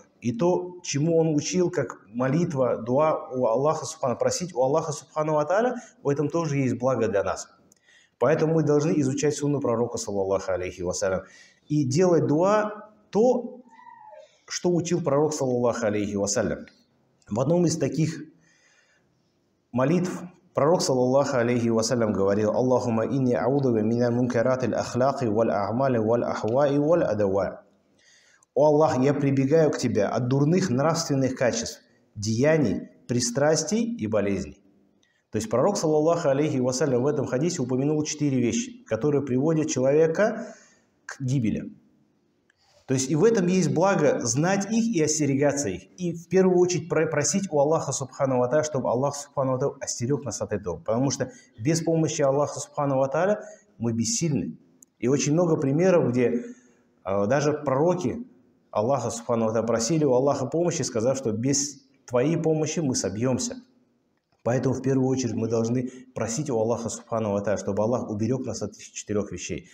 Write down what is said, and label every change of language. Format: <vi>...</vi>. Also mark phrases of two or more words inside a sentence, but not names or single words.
<ru>И то, чему он учил, как молитва, дуа у Аллаха Субхану, просить у Аллаха</ru> <ar>سبحانه وتعالى,</ar> <ru>в этом тоже есть благо для нас. Поэтому мы должны изучать сунну пророка,</ru> <ar>صلى الله عليه وسلم,</ar> <ru>и делать дуа то, что учил пророк,</ru> <ar>صلى الله عليه وسلم.</ar> <ru>В одном из таких молитв пророк,</ru> <ar>صلى الله عليه وسلم, говорил: «اللهم إني أعوذ بك من منكرات الأخلاق والأعمال والأهواء والأدواء».</ar> <ru>«О Аллах, я прибегаю к Тебе от дурных нравственных качеств, деяний, пристрастий и болезней». То есть пророк,</ru> <ar>صلى الله عليه وسلم,</ar> <ru>в этом хадисе упомянул 4 вещи, которые приводят человека к гибели. То есть и в этом есть благо знать их и остерегаться их. И в первую очередь просить у Аллаха</ru> <ar>سبحانه وتعالى,</ar> <ru>чтобы Аллах</ru> <ar>سبحانه وتعالى</ar> <ru>остерег нас от этого. Потому что без помощи Аллаха</ru> <ar>سبحانه وتعالى</ar> <ru>мы бессильны. И очень много примеров, где даже пророки Аллаха</ru> <ar>سبحانه وتعالى</ar> <ru>просили у Аллаха помощи, сказав, что без твоей помощи мы собьемся. Поэтому в первую очередь мы должны просить у Аллаха</ru> <ar>سبحانه وتعالى,</ar> <ru>чтобы Аллах уберег нас от этих 4 вещей.</ru>